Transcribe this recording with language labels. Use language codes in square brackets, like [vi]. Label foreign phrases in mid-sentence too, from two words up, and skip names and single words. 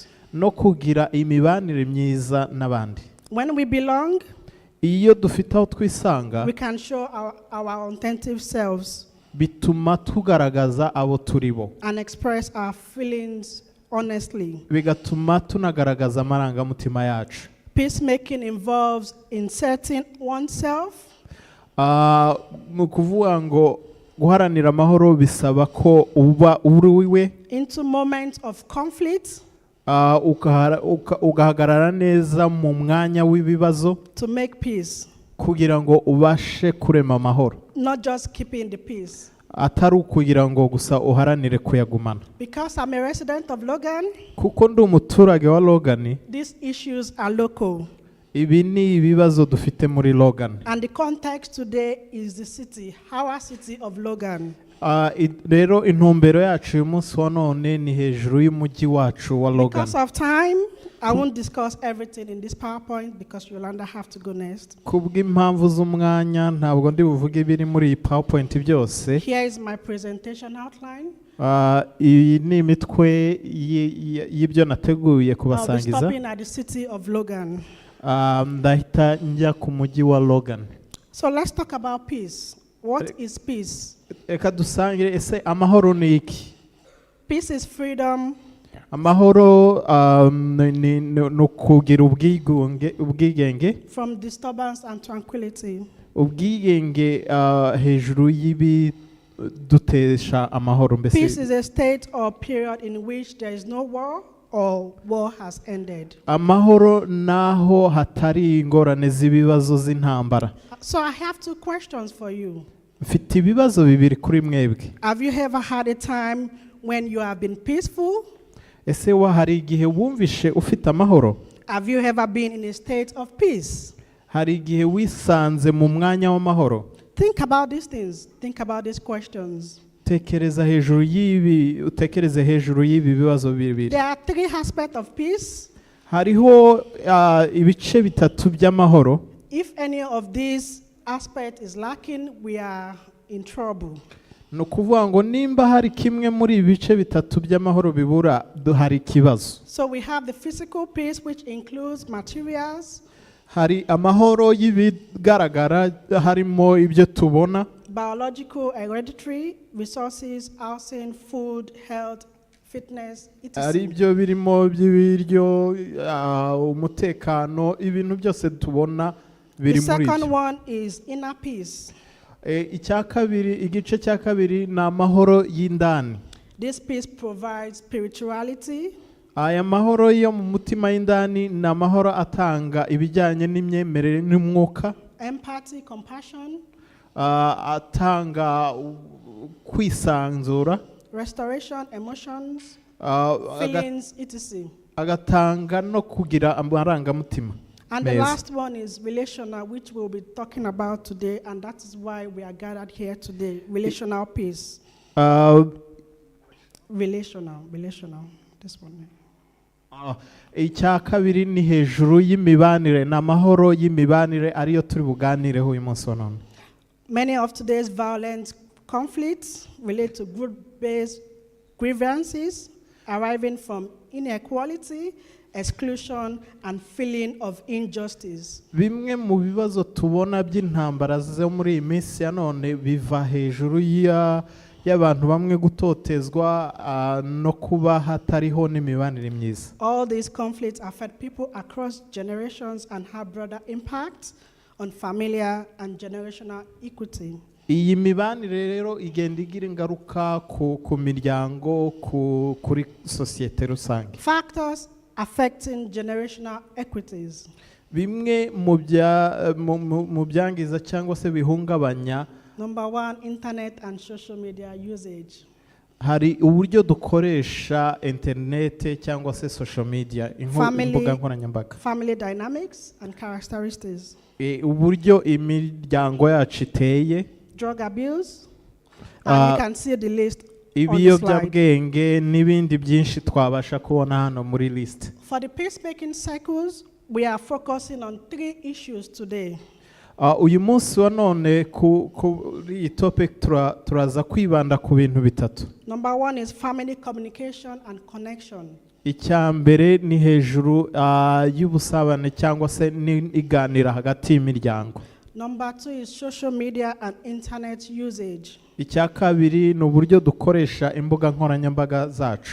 [rw] No kugira imibanire myiza n'abandi. [en] When we belong, [rw] iyo dufite aho twisanga, [en] we can show our authentic selves. [rw] Bituma tugaragaza abo turibo. [en] And express our feelings honestly. [rw] Bigatuma tunagaragaza amarangamutima yacu. [en] Peacemaking involves inserting oneself. [rw] Mu kuvuga ngo guharanira amahoro bisaba ko uba uriwe. [en] Into moments of conflict. [rw] Ugahagarara neza mu mwanya w'ibibazo. [en] To make peace. [rw] Kugira ngo ubashe kurema amahoro. [en] Not just keeping the peace. [rw] Atari ukugira ngo gusa uharanire kuyagumana. [en] Because I'm a resident of Logan. [rw] Kuko ndi umuturage wa Logan. [en] These issues are local. [rw] Ibi ni ibibazo dufite muri Logan. [en] And the context today is the city, our city of Logan. [rw] Rero intumbero yacu uyu munsi wa none ni hejuru y'umujyi wacu wa Logan. [en] Because of time, I won't discuss everything in this PowerPoint because Yolanda have to go next. [rw] Kubw'impamvu z'umwanya ntabwo ndi buvuge ibiri muri iyi PowerPoint byose. [en] Here is my presentation outline. [rw] Iyi ni imitwe y'ibyo nateguye kubasangiza. [en] I'll be stopping at the city of Logan. [rw] Ndahita njya ku mujyi wa Logan. [en] So let's talk about peace. What is peace? [rw] Eka dusangire ese amahoro ni iki? [en] Peace is freedom. [rw] Amahoro no kugira ubwigenge. [en] From disturbance and tranquility. [rw] Ubwigenge hejuru y'ibi dutesha amahoro mbese. [en] Peace is a state or period in which there is no war or war has ended. [rw] Amahoro naho hatari ingorane z'ibibazo z'intambara. [en] So I have two questions for you. [rw] Mfite ibibazo bibiri kuri mwebwe. [en] Have you ever had a time when you have been peaceful? [rw] Ese hari igihe wumvishe ufite amahoro? [en] Have you ever been in a state of peace? [rw] Hari igihe wisanze mu mwanya w'amahoro? [en] Think about these things. Think about these questions. [rw] utekereze hejuru y'ibi bibazo bibiri. [en] There are three aspects of peace. [rw] Hariho ibice bitatu by'amahoro. [en] If any of these aspects is lacking, we are in trouble. [rw] No kuvuga ngo nimba hari kimwe muri ibi bice bitatu by'amahoro bibura hari ikibazo. [en] So we have the physical peace, which includes materials. [rw] Hari amahoro y'ibigaragara harimo ibyo tubona. [en] Biological, hereditary, resources, housing, food, health, fitness, [rw] Ari [en] etc. [rw] ibyo birimo by'ibiryo, umutekano, ibintu byose tubona [en] The [rw] biri muri [en] second [rw] ibyo. [en] one is inner peace. [rw] Igice cya kabiri ni amahoro y'indani. [en] This peace provides spirituality, [rw] Aya mahoro yo mu mutima y'indani ni amahoro atanga ibijyanye n'imyemerere n'umwuka, [en] empathy, compassion, [rw] atanga kwisanzura, [en] restoration, emotions, [rw] aga- [en] feelings, etc. [rw] agatanga no kugira amarangamutima [en] And the [rw] meza. [en] last one is relational, which we'll be talking about today, and that is why we are gathered here today. Relational peace. Relational. This one. [rw] Icya kabiri ni hejuru y'imibanire, ni amahoro y'imibanire ariyo turi buganireho uyu munsi wa none. [en] Many of today's violent conflicts relate to group-based grievances arriving from inequality, exclusion, and feeling of injustice. [rw] Bimwe mu bibazo tubona by'intambara zo muri iyi minsi ya none biva hejuru y'abantu bamwe gutotezwa no kuba hatariho n'imibanire myiza. [en] All these conflicts affect people across generations and have broader impacts on familiar and generational equity. [rw] Iyi mibanire rero igenda igira ingaruka ku miryango, kuri sosiyete rusange. [en] Factors affecting generational equities. [rw] Bimwe mu byangiza cyangwa se bihungabanya. [en] Number one, internet and social media usage. [rw] Hari uburyo dukoresha interinete cyangwa se [en] social media, [rw] imbuga nkoranyambaga. [en] Family dynamics and characteristics. [rw] Uburyo imiryango yacu iteye. [en] Drug abuse. And you can see the list on the slide. [rw] Ibiyobyabwenge n'ibindi byinshi twabasha kubona hano muri list. [en] For the peacemaking cycles, we are focusing on 3 issues today. [rw] Uyu munsi wa none kuri iyi topic turaza kwibanda ku bintu bitatu. [en] Number one is family communication and connection. [rw] Icya mbere ni hejuru y'ubusabane cyangwa se n'iganira hagati y'imiryango. [en] Number two is social media and internet usage. [rw] Icya kabiri ni uburyo dukoresha imbuga nkoranyambaga zacu.